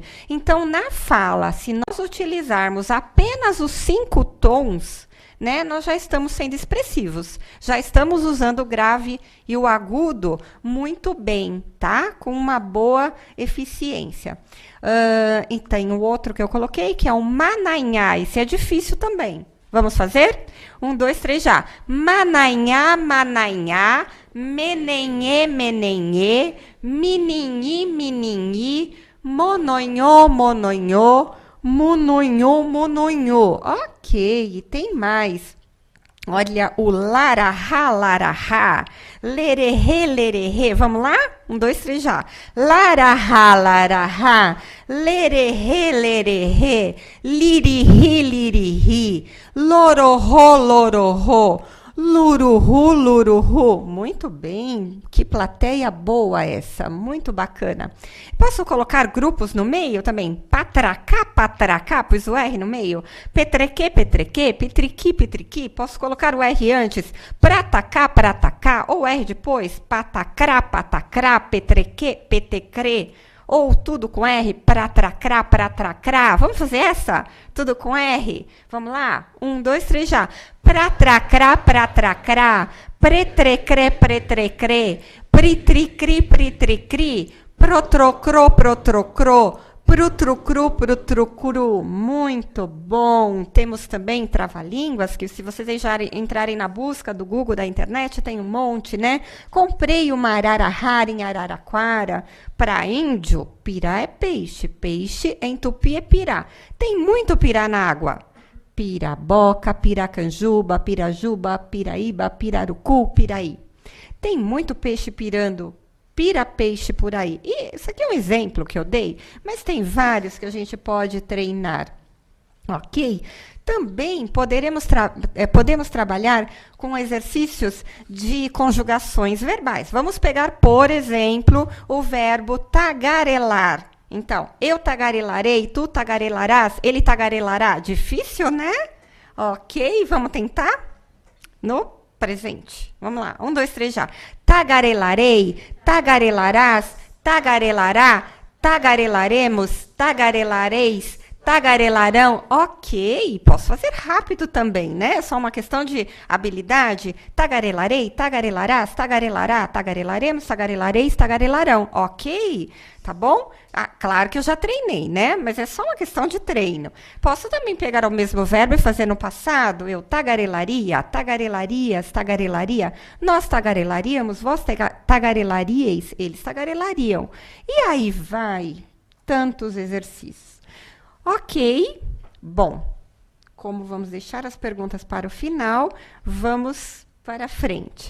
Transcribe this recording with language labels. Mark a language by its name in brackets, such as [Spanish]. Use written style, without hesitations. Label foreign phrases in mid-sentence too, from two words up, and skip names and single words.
[Portuguese] Então, na fala, se nós utilizarmos apenas os 5 tons, né, nós já estamos sendo expressivos. Já estamos usando o grave e o agudo muito bem, tá? Com uma boa eficiência. E tem o outro que eu coloquei, que é o mananhá. Esse é difícil também. Vamos fazer? 1, 2, 3, já. Mananhá, mananhá, menenhê, menenhê, mininhi, mininhi, mononhô, mononhô, mununhô, mununhô. Ok, tem mais. Olha o larahá, larahá, lererê, lererê. Vamos lá? 1, 2, 3, já. Larahá, larahá, lererê, lererê, lirihi, lirihi, lororô, lororô, luruhu, luruhu. Muito bem. Que plateia boa essa. Muito bacana. Posso colocar grupos no meio também? Patracá, patracá. Pus o R no meio. Petrequê, petrequê. Pitriqui, pitriqui. Posso colocar o R antes? Pratacá, pratacá. Ou R depois? Patacrá, patacrá. Petrequê, petecrê. Ou tudo com R, pratracrá, pratracrá. Vamos fazer essa? Tudo com R? Vamos lá? 1, 2, 3, já. Pratracrá, pratracrá. Pretrecré, pretrecré. Pritricri, pritricri. Protrocrô, protrocrô. Prutrucru, prutrucru. Muito bom. Temos também trava-línguas, que se vocês entrarem na busca do Google, da internet, tem um monte, né? Comprei uma ararahara em Araraquara. Para índio, pirá é peixe. Peixe em tupi é pirá. Tem muito pirá na água. Piraboca, piracanjuba, pirajuba, piraíba, pirarucu, piraí. Tem muito peixe pirando. Pira-peixe por aí. E isso aqui é um exemplo que eu dei, mas tem vários que a gente pode treinar, ok? Também podemos trabalhar com exercícios de conjugações verbais. Vamos pegar, por exemplo, o verbo tagarelar. Então, eu tagarelarei, tu tagarelarás, ele tagarelará. Difícil, né? Ok, vamos tentar? No presente. Vamos lá. 1, 2, 3, já. Tagarelarei, tagarelarás, tagarelará, tagarelaremos, tagarelareis, tagarelarão. Ok, posso fazer rápido também, né? É só uma questão de habilidade. Tagarelarei, tagarelarás, tagarelará, tagarelaremos, tagarelareis, tagarelarão. Ok, tá bom? Claro que eu já treinei, né? Mas é só uma questão de treino. Posso também pegar o mesmo verbo e fazer no passado? Eu tagarelaria, tagarelarias, tagarelaria. Nós tagarelaríamos, vós tagarelaríeis, eles tagarelariam. E aí vai tantos exercícios. Ok, bom, como vamos deixar as perguntas para o final, vamos para frente.